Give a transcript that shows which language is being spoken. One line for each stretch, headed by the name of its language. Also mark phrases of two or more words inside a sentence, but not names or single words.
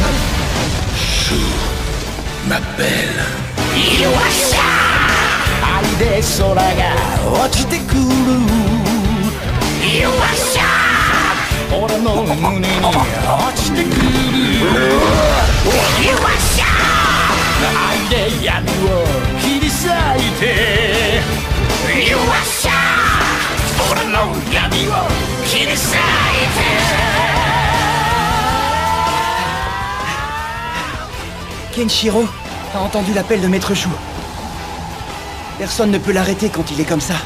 French: Chou m'appelle. Iwasa!
Japanese: で空が落ちてくるよっしゃー俺の胸に落ちてくるよっしゃー愛で闇を切り裂いてよっしゃー俺の闇を切り裂いて
French: Kenshiro, t'as entendu l'appel de Maître Chou. Personne ne peut l'arrêter quand il est comme ça.